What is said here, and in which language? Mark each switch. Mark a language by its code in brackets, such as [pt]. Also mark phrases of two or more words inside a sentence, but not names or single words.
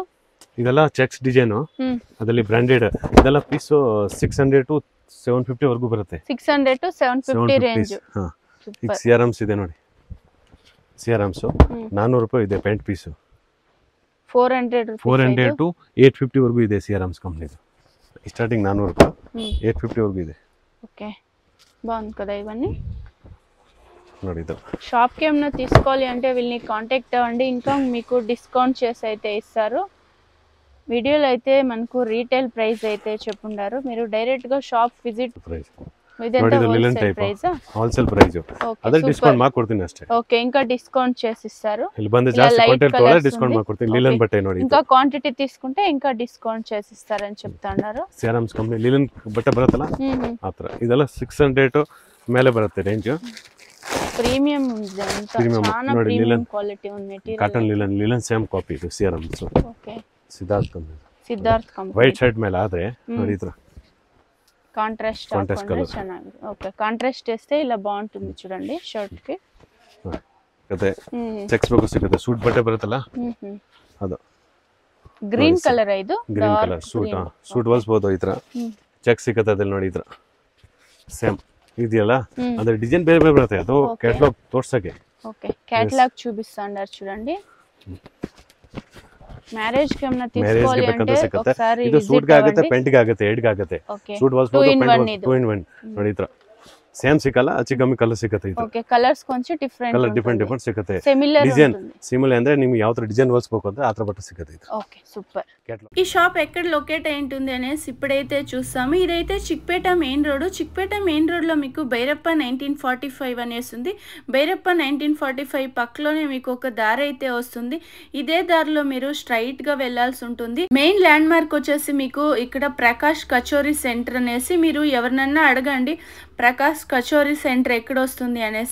[kn] ಇದೆಲ್ಲ [en] checks design, [kn] ಅದರಲ್ಲಿ ಬ್ರಾಂಡೆಡ್. ಇದೆಲ್ಲ ಪೀಸ್ 600 to 750 ವರೆಗೂ ಬರುತ್ತೆ. 600 to 750 ರೇಂಜ್. ಈಗ ಸಿಆರ್ಎಮ್ಸ್ ಇದೆ ನೋಡಿ, ಸಿಆರ್ಎಮ್ಸ್ 400 ರೂಪಾಯಿ ಇದೆ ಪ್ಯಾಂಟ್ ಪೀಸ್. 400 to 850 ವರೆಗೂ ಇದೆ ಸಿಆರ್ಎಮ್ಸ್ ಕಂಪನಿದು. స్టార్టింగ్ 400 ರೂಪಾಯಿ 850 వరకు ಇದೆ. [te] ఓకే బాగుంది కదా ఇవన్నీ. [kn] ನೋಡಿ ಇದು [te] షాప్ కి ఏమైనా తీసుకోవాలి అంటే వీళ్ళని కాంటాక్ట్ అవ్వండి, ఇంకా మీకు డిస్కౌంట్ చేసి అయితే ఇస్తారు. వీడియోలో అయితే మనకు [en] retail price [te] అయితే చెప్పుండారు, మీరు డైరెక్ట్ గా [en] shop visit [te] ప్రైస్ [en] wholesale price [kn] ಅದೇ ಡಿಸ್ಕೌಂಟ್ ಮಾಡ್ಕೊಡ್ತೀನಿ ಅಷ್ಟೇ. [te] ಓಕೆ ఇంకా డిస్కౌంట్ చేసి ఇస్తారు. [kn] ಇಲ್ಲಿ ಬಂದು ಜಾಸ್ತಿ ಕ್ವಾಂಟಿಟಿ ತಗೊಳ್ಳೆ ಡಿಸ್ಕೌಂಟ್ ಮಾಡ್ಕೊಡ್ತೀನಿ. ಲಿಲನ್ ಬಟ್ಟೆ ನೋಡಿ, [te] ఇంకా ಕ್ವಾಂಟಿಟಿ తీసుకుంటే ఇంకా డిస్కౌంಟ್ చేసి ఇస్తారని చెప్తున్నారు. [kn] ಸಿಆರ್ಎಮ್ಸ್ ಕಂಪನಿ ಲಿಲನ್ ಬಟ್ಟೆ ಬರುತ್ತಲ್ಲ ಆತರ. ಇದೆಲ್ಲ 600 ಮೇಲೆ ಬರುತ್ತೆ ರೇಂಜ್. ಪ್ರೀಮಿಯಂ ಇದೆ ಅಂತ, చాలా [en] premium quality [kn] ಒಂದು ಮೆಟೀರಿಯಲ್. [en] cotton linen same copy [kn] ಇದು ಸಿಆರ್ಎಮ್ಸ್. ಓಕೆ ಸಿದ್ಧಾರ್ಥ್ ಕಂಪನಿ [en] white shirt [kn] ಮೇಲೆ ಆದ್ರೆ ನೋಡಿ ಇದ್ರ [en] contrast colour ಚೆನ್ನಾಗಿದೆ. [te] ఓకే కాంట్రాస్ట్ చేస్తే ఇలా బాగుంటుంది చూడండి షర్ట్ కి. [kn] ಮತ್ತೆ ಚೆಕ್ಸ್ ಬೇಕು ಸಿಗುತ್ತೆ, ಸೂಟ್ ಬಟ್ಟೆ ಬರುತ್ತಲ್ಲ ಅದು [en] green colour. [kn] ಇದು [en] green colour suit [kn] ಹೊಲಿಸಬಹುದು. ಈ ತರ ಚೆಕ್ ಸಿಗುತ್ತೆ ಅದ್ರಲ್ಲಿ ನೋಡಿ. ಈ ತರ ಸೇಮ್ ಇದೆಯಲ್ಲ, ಅದ್ರ ಡಿಸೈನ್ ಬೇರೆ ಬೇರೆ ಬರುತ್ತೆ. ಅದು ಕ್ಯಾಟಲಾಗ್ ತೋರ್ಸಕ್ಕೆ. [te] ఓకే క్యాటలాగ్ చూపిస్తాండారు చూడండి. మ్యారేజ్ కి ఏమన్నా తీసుకోవాలి అంటే ఒకసారి [kn] ಇದು ಸೂಟ್ ಗೆ ಆಗುತ್ತೆ, ಪ್ಯಾಂಟ್ ಗೆ ಆಗುತ್ತೆ, ಹೆಡ್ ಗೆ ಆಗುತ್ತೆ. ಸೂಟ್ ಹೊಲಿಸಬಹುದು, ಪ್ಯಾಂಟ್ 2 in 1 ನೋಡಿ. ಈ ತರ ಸೇಮ್ ಸಿಕ್ಕಲ್ಲ, ಹೆಚ್ಚು ಕಮ್ಮಿ ಕಲರ್ ಸಿಗುತ್ತೆ. ಇದು ಓಕೆ ಕಲರ್ಸ್ ಕೊಂಚ ಡಿಫರೆಂಟ್ [en] colour different [kn] ಸಿಗುತ್ತೆ. ಸಿಮಿಲರ್ ಡಿಸೈನ್ ಸಿಮಿಲರ್ ಅಂದ್ರೆ ನಿಮಗೆ ಯಾವ ತರ ಡಿಸೈನ್ ಹೊಲಿಸಬೇಕು ಅಂದ್ರೆ ಆ ತರ ಬಟ್ಟೆ ಸಿಗುತ್ತೆ. ಇದು [te] ఓకే సూపర్. ఈ షాప్ ఎక్కడ లొకేట్ అయి ఉంటుంది అనేసి ఇప్పుడైతే చూస్తాము. ఇదైతే చిక్పేట మెయిన్ రోడ్. చిక్పేట మెయిన్ రోడ్ లో మీకు భైరప్ప 1945 అనేసి ఉంది. భైరప్ప 1945 పక్కలోనే మీకు ఒక దారి అయితే వస్తుంది. ఇదే దారిలో మీరు స్ట్రైట్ గా వెళ్లాల్సి ఉంటుంది. [en] main landmark [te] వచ్చేసి మీకు ఇక్కడ ప్రకాష్ కచోరీ సెంటర్ అనేసి, మీరు ఎవరినన్నా అడగండి ప్రకాష్ కచోరీ సెంటర్ ఎక్కడ వస్తుంది అనేసి.